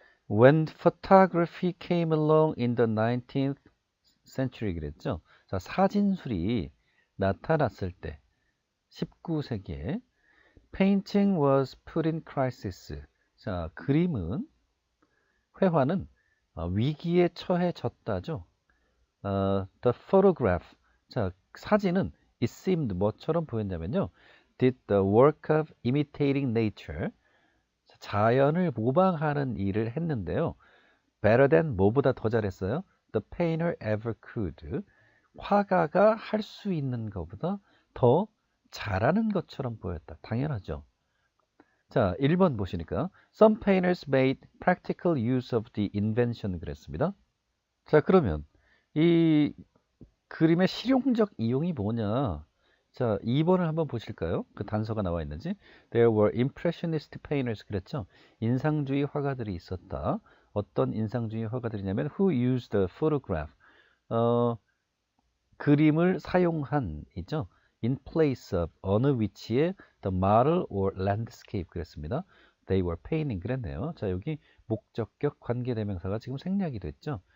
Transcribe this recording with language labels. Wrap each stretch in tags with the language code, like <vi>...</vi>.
<en>When photography came along in the 19th century</en> <ko>그랬죠. 자, 사진술이 나타났을 때 19세기에</ko> <en>painting was put in crisis.</en> <ko>자, 그림은 회화는 위기에 처해졌다죠.</ko> <en>The photograph.</en> <ko>자, 사진은</ko> <en>it seemed</en> <ko>뭐처럼 보였냐면요.</ko> <en>did the work of imitating nature.</en> <ko>자연을 모방하는 일을 했는데요.</ko> <en>better than</en> <ko>뭐보다 더 잘했어요?</ko> <en>the painter ever could.</en> <ko>화가가 할 수 있는 것보다 더 잘하는 것처럼 보였다. 당연하죠. 자, 1번 보시니까</ko> <en>some painters made practical use of the invention</en> <ko>그랬습니다. 자, 그러면 이 그림의 실용적 이용이 뭐냐? 자, 2번을 한번 보실까요? 그 단서가 나와 있는지.</ko> <en>There were impressionist painters</en> <ko>그랬죠. 인상주의 화가들이 있었다. 어떤 인상주의 화가들이냐면</ko> <en>who used the photograph.</en> <ko>그림을 사용한 이죠.</ko> <en>In place of</en> <ko>어느 위치에</ko> <en>the model or landscape</en> <ko>그랬습니다.</ko> <en>They were painting</en> <ko>그랬네요. 자, 여기 목적격 관계대명사가 지금 생략이 됐죠.</ko>